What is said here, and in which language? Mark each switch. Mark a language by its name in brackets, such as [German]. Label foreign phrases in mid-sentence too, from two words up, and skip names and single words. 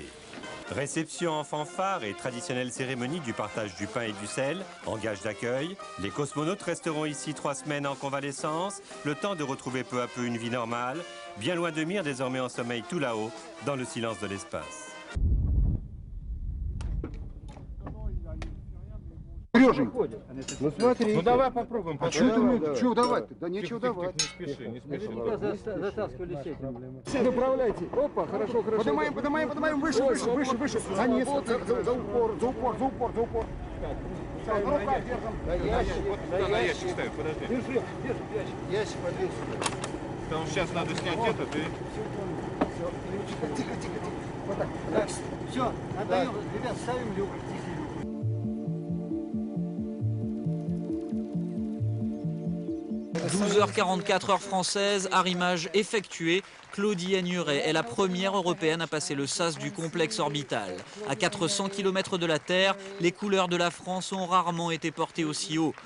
[French] Réception en fanfare et traditionnelle cérémonie du partage du pain et du sel, en gage d'accueil. Les cosmonautes resteront ici 3 semaines en convalescence, le temps de retrouver peu à peu une vie normale, bien loin de Mir, désormais en sommeil tout là-haut, dans le silence de l'espace. [Russian] Сережень, ну смотри. Ну давай попробуем. А что ты, что давать-то? Да нечего давать. Не спеши, не спеши. Затаскивали сеть. Направляйте. Опа, хорошо, хорошо. Поднимаем, поднимаем, поднимаем. Выше, выше, выше, выше. А нет, за упор, за упор, за упор, за упор. На руках держим. Да ящик. Вот туда на ящик ставь, подожди. Держи, держи ящик. Ящик подвесь. Потому что сейчас надо снять этот и... Все, тихо, тихо, тихо. Вот так. Так, все, отдаем. Ребят, ставим люк. [French] 12h44 heure française, arrimage effectué. Claudie Héniré est la première européenne à passer le sas du complexe orbital. À 400 km de la Terre, les couleurs de la France ont rarement été portées aussi haut.